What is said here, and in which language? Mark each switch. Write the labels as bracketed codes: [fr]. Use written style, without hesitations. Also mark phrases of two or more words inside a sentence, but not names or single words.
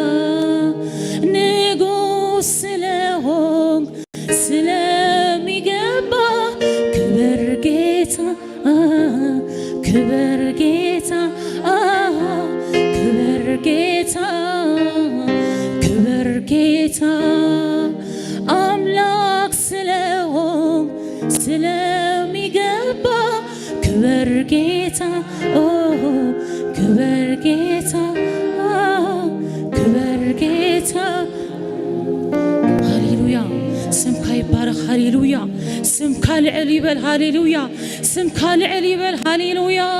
[am] ንጉሥ ስለሆንክ ስለሚገባ ክብር ጌታ ክብር ጌታ ክብር ጌታ ክብር ጌታ አምላክ ስለሆንክ ስለሚገባ ክብር ጌታ ክብር ጌታ ክብር ጌታ [ti] ሃሌሉያ ስምካ ይባረክ ሃሌሉያ ስምካ ልዕል ይበል ሃሌሉያ ስምካ ልዕል ይበል ሃሌሉያ